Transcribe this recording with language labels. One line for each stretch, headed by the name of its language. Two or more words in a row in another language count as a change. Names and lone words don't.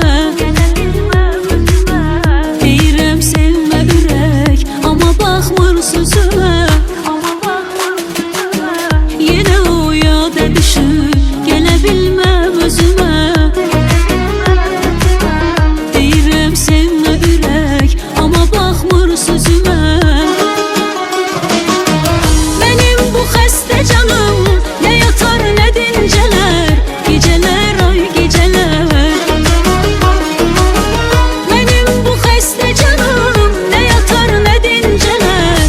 Azerbaijani: Deyirəm sevmə ürək, amma baxmır sözümə. Yine o yada düşür, gələ bilməm özümə. Deyirəm sevmə ürək, amma baxmır sözümə.
Turkish: Benim bu xəstə canım ne yatar ne dincələr. Geceler ay geceler. Benim bu xəstə canım ne yatar ne dincələr.